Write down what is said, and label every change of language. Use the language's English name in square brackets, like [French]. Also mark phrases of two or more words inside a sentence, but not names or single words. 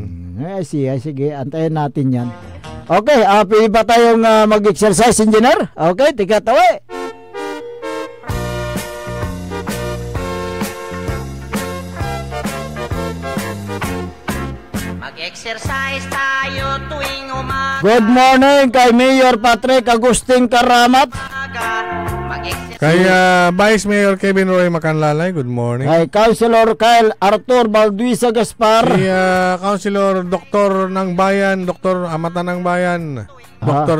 [Filipino] May ICI, sige, antayin natin yan. Okay, pwede ba tayong mag-exercise, engineer? Okay, tika tawi. Mag-exercise tayo tuwing umaga. [English] Good morning [Filipino] kay Mayor Patrick Agustin Karamat. Kay Vice Mayor Kevin Roy Macanlalay, [English] good morning. [Filipino] Kay Councilor Kyle Arthur Balduisa Gaspar. Kay Councilor Doktor ng Bayan, Doktor Amata ng Bayan, Dr.